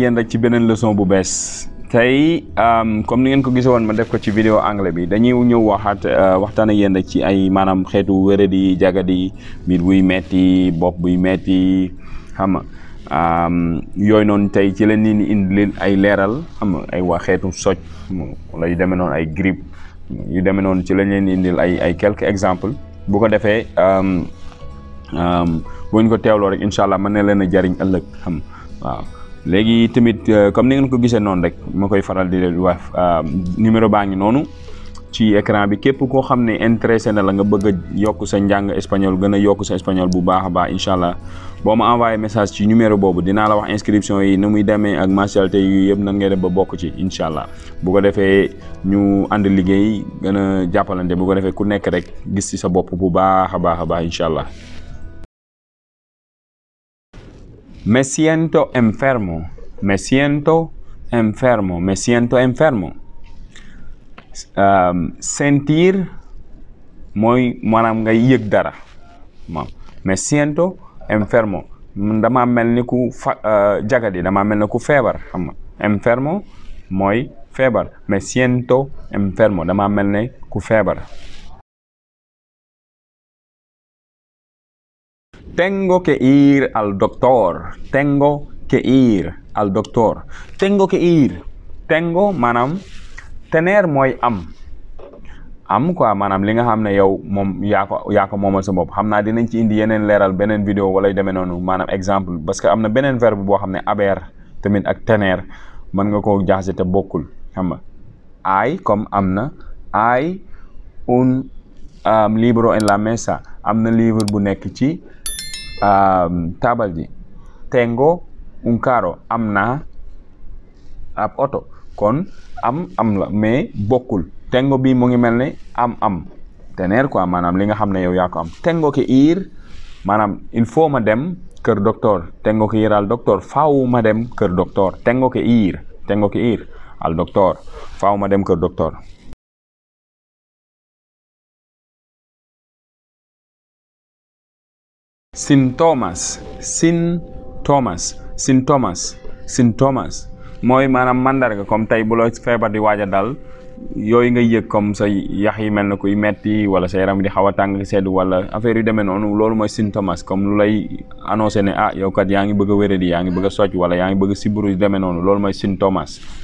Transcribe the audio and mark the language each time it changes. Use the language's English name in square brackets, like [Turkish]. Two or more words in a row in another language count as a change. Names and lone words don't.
[Wolof] yéen rek ci beneen leçon bu bees tey comme ni ngeen ko gisee woon ma def ko ci [French] vidéo anglais [Wolof] bi dañuy ñëw waxtaan ak yéen rek ci ay maanaam xeetu wéradi jagadi biir buy metti bopp buy metti xam nga yooyu noonu tey ci leen ni indi leen ay leeral xam nga ay waa xeetu soj wala yu demee noonu ay grippe yu demee noonu ci lañ leen indil ay [French] quelques exemples [Wolof] bu ko defee bu ñu ko teewloo rek [Arabic] إن شاء الله [Wolof] mën na leen a jariñ ëllëg xam waaw léegi tamit comme ni ngeen ko gisee noonu rek ma koy faral di leen wax numéro baa ngi noonu ci écran bi képp koo xam ne intéressé na la nga bëgg a yokk sa njàng espagnol gën a yokk sa espagnol bu baax a baax [Arabic] إن شاء الله [Wolof] boo ma [French] envoyé message [Wolof] ci numéro boobu dinaa la wax inscription yi nu muy demee ak mensualité yu yëpp nan ngay def ba bokk ci [Arabic] إن شاء الله [Wolof] bu ko defee ñu ànd liggéey gën a jàppalante bu ko defee ku nekk rek gis ci sa bopp bu baax a baax a baax [Arabic] إن شاء الله. [Spanish] Me siento enfermo, me siento enfermo, me siento enfermo. [Wolof] Sentir mooy maanaam ngay yëg dara [Spanish] me siento enfermo [Wolof] dama mel ni ku jagadi dama mel ni ku feebar xam nga enfermo mooy feebar [Spanish] me siento enfermo [Wolof] dama mel ni ku feebar. [Spanish] Tengo que ir al doctor, tengo que ir al doctor, tengo que ir. [Wolof] Tengo maanaam tener mooy am quoi maanaam li nga xam ne yow moom yaa ko moomal sa bopp xam naa dinañ ci indi yeneen leeral beneen vidéo wala yu demee noonu maanaam exemple parce que am na beneen verbe boo xam ne haber tamit ak tener mën nga koo jaxase te bokkul xam nga hay comme am na [Spanish] hay un libro en la mesa [Wolof] am na livre bu nekk ci taabal ji. [Spanish] Tengo un carro [Wolof] am na ab oto kon am la mais bokkul tengo bi mu ngi mel ne am tener quoi maanaam li nga xam ne yow yaa ko am. [Spanish] Tengo que ir [Wolof] maanaam il faut ma dem kër docteur [Spanish] tengo que ir al doctor [Wolof] faaw ma dem kër docteur [Spanish] tengo que ir al doctor [Wolof] faaw ma dem kër docteur. Sintomas mooy maanaam mandarga comme tey bu la feebar di waaj a dal yooyu nga yëg comme sa yax yi mel na kuy metti wala sa yaram di xaw a tàng sedd wala affaire yu demee noonu loolu mooy sintomas comme lu lay annoncé ne yow kat yaa ngi bëgg a wéradi yaa ngi bëgg a socc wala yaa ngi bëgg a siburu yu demee noonu loolu mooy sintomas.